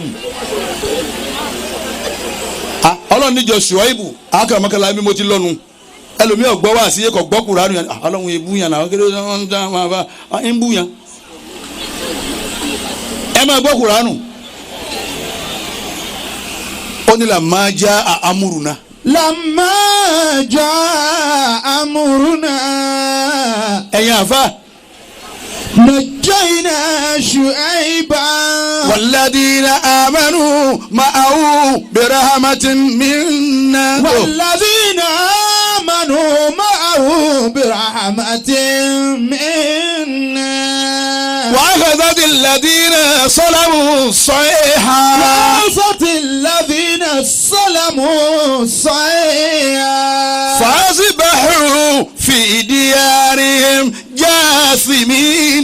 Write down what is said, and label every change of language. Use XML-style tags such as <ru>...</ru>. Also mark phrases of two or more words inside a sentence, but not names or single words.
<yo>ọlọ́run níjọ ṣùọ́ìbù akọ̀mọ́kànlá bí mo ti lọ́nu ẹlòmíì ọgbọ́ wá sí ẹkọ̀ gbọ́ Kùránì yẹn ọlọ́run ebú yàn náà kéde wọn ń dá wọn bá ń bú yàn ẹ máa gbọ́ Kùránì ó ní</yo> <ar>لما جاء أمرنا. لما جاء أمرنا.</ar> <yo>ẹ̀yin àfa.</yo> <ar>نجينا شعيبا. والذين آمنوا معه برحمة منا. والذين آمنوا معه برحمة منا. وأخذت الذين صلموا الصيحة. وأخذت الذين صلموا الصيحة. فأصبحوا في ديارهم جاثمين.</ar>